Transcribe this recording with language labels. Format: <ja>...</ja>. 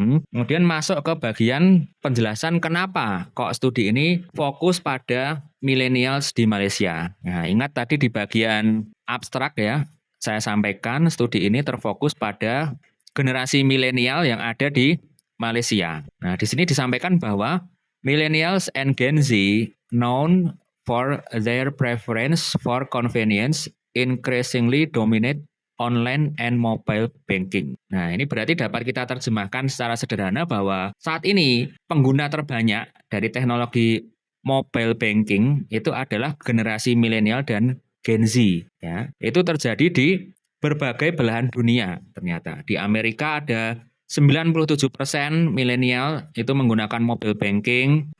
<id>Kemudian masuk ke bagian penjelasan kenapa kok studi ini fokus pada millennials di Malaysia. Nah, ingat tadi di bagian abstrak ya, saya sampaikan studi ini terfokus pada generasi milenial yang ada di Malaysia. Nah, di sini disampaikan bahwa</id> <en>millennials and Gen Z known for their preference for convenience increasingly dominate online and mobile banking.</en> <id>Nah, ini berarti dapat kita terjemahkan secara sederhana bahwa saat ini pengguna terbanyak dari teknologi mobile banking itu adalah generasi milenial dan Gen Z. Ya. Itu terjadi di berbagai belahan dunia ternyata. Di Amerika ada 97% milenial itu menggunakan mobile banking.</id>